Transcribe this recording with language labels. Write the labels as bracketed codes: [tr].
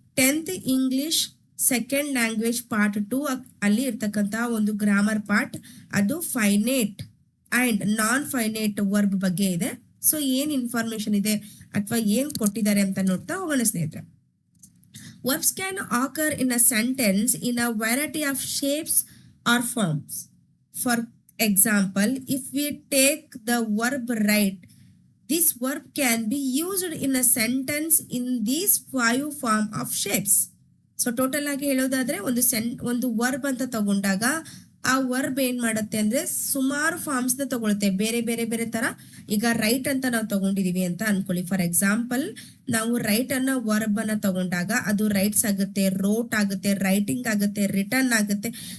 [kn] 10th English second language part 2 ಅಲ್ಲಿ ಇರ್ತಕ್ಕಂತಹ ಒಂದು ಗ್ರಾಮರ್ ಪಾರ್ಟ್, ಅದು ಫೈನೇಟ್ ಅಂಡ್ ನಾನ್ ಫೈನೇಟ್ ವರ್ಬ್ ಬಗ್ಗೆ ಇದೆ. ಏನ್ ಇನ್ಫಾರ್ಮೇಶನ್ ಇದೆ ಅಥವಾ ಏನ್ ಕೊಟ್ಟಿದ್ದಾರೆ ಅಂತ ನೋಡ್ತಾ ಹೋಗೋಣ ಸ್ನೇಹಿತರೆ. [en] Verbs can occur in a sentence in a variety of shapes or forms. For example, if we take the verb right, this verb can be used in a sentence in these 5 form of shapes. [kn] Total ಆಗಿ ಹೇಳೋದಾದ್ರೆ ಒಂದು verb ಅಂತ ತಗೊಂಡಾಗ ಆ verb ಏನ್ ಮಾಡುತ್ತೆ ಅಂದ್ರೆ ಸುಮಾರು ಫಾರ್ಮ್ಸ್ ನ ತಗೊಳುತ್ತೆ, ಬೇರೆ ಬೇರೆ ಬೇರೆ ತರ. ಈಗ ರೈಟ್ ಅಂತ ನಾವು ತಗೊಂಡಿದೀವಿ ಅಂತ ಅನ್ಕೊಳ್ಳಿ. ಫಾರ್ ಎಕ್ಸಾಂಪಲ್, ನಾವು ರೈಟ್ ಅನ್ನೋ ವರ್ಬ್ ಅನ್ನ ತಗೊಂಡಾಗ ಅದು ರೈಟ್ಸ್ ಆಗುತ್ತೆ, ರೋಟ್ ಆಗುತ್ತೆ, ರೈಟಿಂಗ್ ಆಗುತ್ತೆ, ರಿಟರ್ನ್ ಆಗುತ್ತೆ.